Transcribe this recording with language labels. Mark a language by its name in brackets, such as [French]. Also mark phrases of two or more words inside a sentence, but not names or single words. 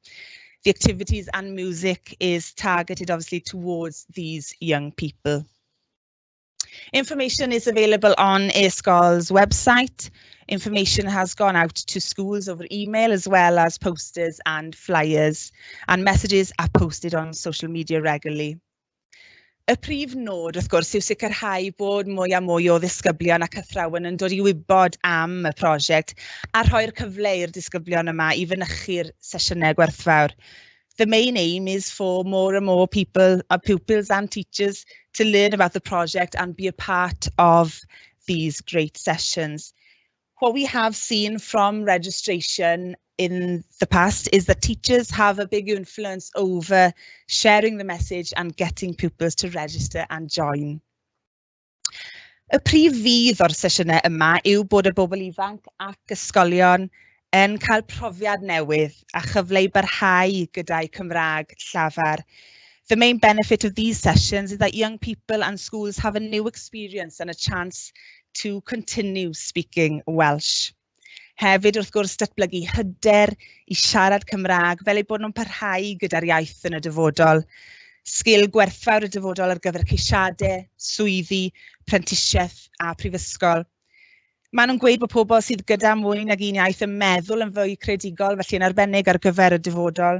[English] The activities and music is targeted obviously towards these young people. Information is available on e-sgol's website. Information has gone out to schools over email as well as posters and flyers, and messages are posted on social media regularly. [Welsh] Y prif nod, wrth gwrs, yw sicrhau bod mwy a mwy o ddisgyblion ac athrawon yn dod i wybod am y prosiect a rhoi'r cyfle i'r disgyblion yma i fynychu'r sesiynau gwerthfawr. [English] The main aim is for more and more people, pupils and teachers to learn about the project and be a part of these great sessions. What we have seen from registration in the past is that teachers have a big influence over sharing the message and getting pupils to register and join. [Welsh] Y prif fydd o'r sesiynau yma yw bod y bobl ifanc ac ysgolion yn cael profiad newydd a chyfle i barhau gyda'i Cymraeg llafar. [English] The main benefit of these sessions is that young people and schools have a new experience and a chance to continue speaking Welsh. [Welsh] Hefyd, wrth gwrs, datblygu hyder i siarad Cymraeg fel eu bod nhw'n parhau gyda'r iaith yn y dyfodol. Sgil gwerthfawr y dyfodol ar gyfer ceisiadau, swyddi, prentisiaeth a prifysgol. Maen nhw'n gweud bod pobl sydd gyda mwy nag un iaith yn meddwl yn fwy creadigol, felly yn arbennig ar gyfer y dyfodol.